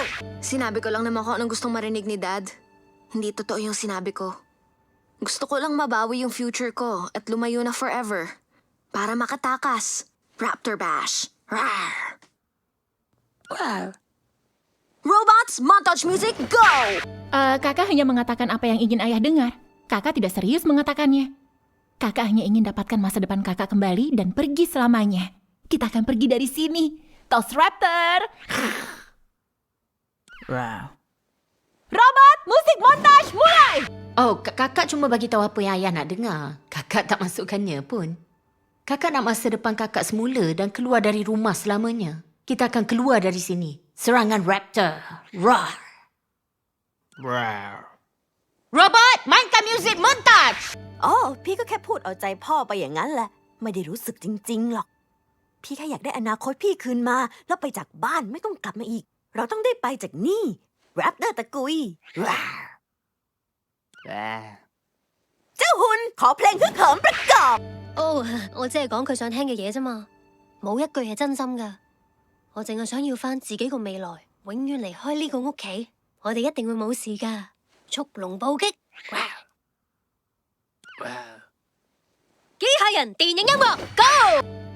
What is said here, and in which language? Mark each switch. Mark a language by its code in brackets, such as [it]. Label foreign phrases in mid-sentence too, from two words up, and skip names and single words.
[tl] Sinabi ko lang naman ko anong gustong marinig ni Dad. Hindi totoo yung sinabi ko. Gusto ko lang mabawi yung future ko at lumayo na forever. Para makatakas. [en] Raptor Bash. Rawr! Robots, montage music, go! [id] Kakak hanya mengatakan apa yang ingin ayah dengar. Kakak tidak serius mengatakannya. Kakak hanya ingin dapatkan masa depan kakak kembali dan pergi selamanya. Kita akan pergi dari sini. Tos Raptor! Wow. Robot, musik montage mulai! [ms] Oh, kakak cuma bagi tahu apa yang ayah nak dengar. Kakak tak masukkannya pun. Kakak nak masa depan kakak semula dan keluar dari rumah selamanya. Kita akan keluar dari sini. Serangan Raptor. Roar! Wow. Robot, mainkan [en] music montage! [th] อ๋อพี่ก็แค่พูดเอาใจพ่อไปอย่างนั้นแหละไม่ได้รู้สึกจริงๆหรอกพี่แค่อยากได้อนาคตพี่คืนมาแล้วไปจากบ้านไม่ต้องกลับมาอีกเราต้องได้ไปจากนี่แรปเตอร์ตะกุยเจ้าหุ่นขอเพลงฮึกเหิมประกอบ [yue] 我只係講佢想聽嘅嘢啫嘛，冇一句係真心㗎。我淨係想要返自己個未來，永遠離開呢個屋企。我哋一定會冇事㗎。速龍暴擊！機械人電影音樂 Go！